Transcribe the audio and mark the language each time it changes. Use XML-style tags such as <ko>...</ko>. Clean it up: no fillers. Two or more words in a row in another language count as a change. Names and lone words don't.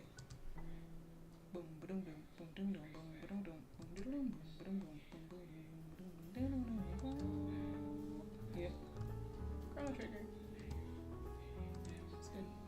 <en>Boom ba-dum dum boom dum dum boom ba-dum dum boom diddle-dum boom ba-dum dum boom boom boom ba-dum dum. Yep. Chrono Trigger. It's good.</en>